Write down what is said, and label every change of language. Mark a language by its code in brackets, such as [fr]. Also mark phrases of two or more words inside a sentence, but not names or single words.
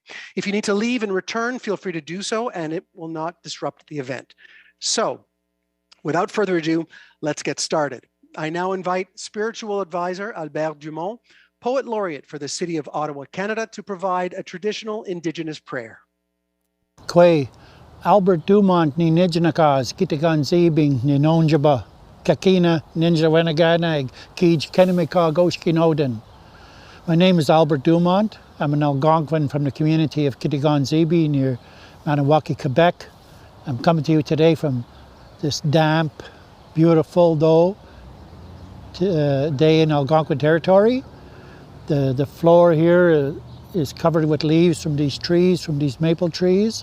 [en] If you need to leave and return, feel free to do so, and it will not disrupt the event. So, without further ado, let's get started. I now invite spiritual advisor Albert Dumont, poet laureate for the City of Ottawa, Canada, to provide a traditional Indigenous prayer. [alq] Kwe Albert Dumont ni Nijnakas, Kitigan Zebing, ni Nonjaba, Kakina, Ninja Wenaganag, Kij Kenimika Goshkinoden. [en] My name is Albert Dumont. I'm an Algonquin from the community of Kitigan Zebi near Maniwaki, Quebec. I'm coming to you today from this damp, beautiful though day in Algonquin territory. The floor here is covered with leaves from these trees, from these maple trees.